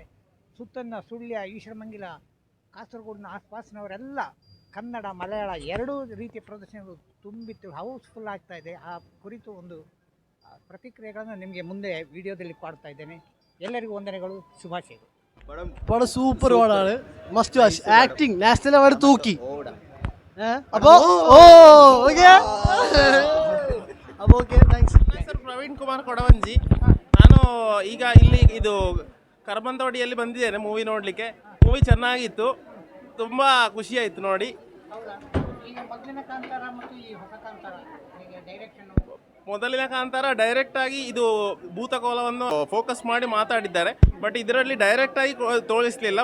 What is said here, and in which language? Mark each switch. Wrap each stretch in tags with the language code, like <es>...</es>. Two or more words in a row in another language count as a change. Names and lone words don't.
<kn>ಸುತ್ತನ್ನ ಸುಳ್ಯ, ಈಶ್ವರಮಂಗಿಲ, ಕಾಸರಗೋಡಿನ ಆಸ್ಪಾಸಿನವರೆಲ್ಲ ಕನ್ನಡ ಮಲಯಾಳ ಎರಡೂ ರೀತಿಯ ಪ್ರದರ್ಶನಗಳು ತುಂಬಿತ್ತು, ಹೌಸ್ಫುಲ್ ಆಗ್ತಾ ಇದೆ. ಆ ಕುರಿತು ಒಂದು ಪ್ರತಿಕ್ರಿಯೆಗಳನ್ನು ನಿಮಗೆ ಮುಂದೆ ವಿಡಿಯೋದಲ್ಲಿ ಪಾಡ್ತಾ ಇದ್ದೇನೆ. ಎಲ್ಲರಿಗೂ ವಂದನೆಗಳು, ಶುಭಾಶಯಗಳು.</kn> <ml>പടം സൂപ്പർ പടമാണ്,</ml> <en>must watch.</en> <ml>ആക്ടിങ്</ml> <en>national award</en> <ml>തൂക്കി. അപ്പോൾ</ml> <en>ok thanks.</en> <kn>ಸರ್ ಪ್ರವೀಣ್ ಕುಮಾರ್ ಕೊಡವಂಜಿ. ನಾನು ಈಗ ಇಲ್ಲಿ ಇದು ಕರಬಂತವಾಡಿಯಲ್ಲಿ ಬಂದಿದ್ದೇನೆ ಮೂವಿ ನೋಡಲಿಕ್ಕೆ. ಮೂವಿ ಚೆನ್ನಾಗಿತ್ತು, ತುಂಬ ಖುಷಿಯಾಯಿತು ನೋಡಿ. ಮೊದಲಿನ ಕಾಂತಾರ ಡೈರೆಕ್ಟ್ ಆಗಿ ಇದು ಭೂತಕೋಲವನ್ನು ಫೋಕಸ್ ಮಾಡಿ ಮಾತಾಡಿದ್ದಾರೆ, ಬಟ್ ಇದರಲ್ಲಿ ಡೈರೆಕ್ಟ್ ಆಗಿ ತೋರಿಸಲಿಲ್ಲ.</kn>